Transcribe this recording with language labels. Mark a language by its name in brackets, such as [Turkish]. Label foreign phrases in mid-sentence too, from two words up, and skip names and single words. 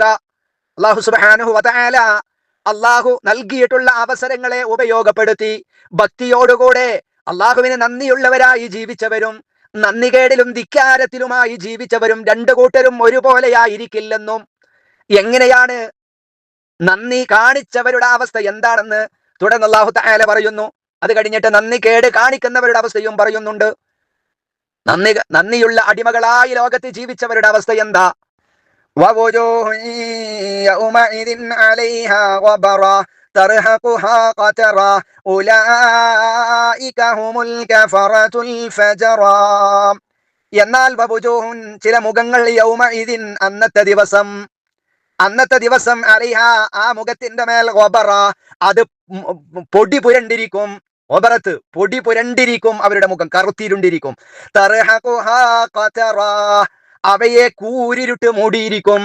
[Arabic] الله سبحانه وتعالى [Malayalam] അല്ലാഹു നൽകിയിട്ടുള്ള അവസരങ്ങളെ ഉപയോഗപ്പെടുത്തി ഭക്തിയോടുകൂടെ അല്ലാഹുവിന് നന്ദിയുള്ളവരായി ജീവിച്ചവരും നന്ദികേടിലും ധിക്കാരത്തിലുമായി ജീവിച്ചവരും രണ്ടു കൂട്ടരും ഒരുപോലെയായിരിക്കില്ലെന്നും, എങ്ങനെയാണ് നന്ദി കാണിച്ചവരുടെ അവസ്ഥ എന്താണെന്ന് തുടർന്ന് [Arabic] الله تعالى [Malayalam] പറയുന്നു. അത് കഴിഞ്ഞിട്ട് നന്ദികേട് കാണിക്കുന്നവരുടെ അവസ്ഥയും പറയുന്നുണ്ട്. നന്ദിയുള്ള അടിമകളായി ലോകത്ത് ജീവിച്ചവരുടെ അവസ്ഥ എന്താ? [Arabic] ووجوه يومئذ عليها غبرة ترهقها قترة أولئك هم الكفرة الفجرة. [Malayalam] എന്നാൽ വവുജൂഹുൻ, ചില മുഖങ്ങൾ, യൗമഇദിൻ, അന്നത്തെ ദിവസം അലൈഹ, ആ മുഖത്തിന്റെ മേൽ, ഗബറ, അത് പൊടി പുരണ്ടിരിക്കും. ഒബറത്ത്, പൊടി പുരണ്ടിരിക്കും. അവരുടെ മുഖം കറുത്തിരുണ്ടിരിക്കും. [Arabic] ترهقها قترة, [Malayalam] അവയെ കൂരിരുട്ട് മൂടിയിരിക്കും.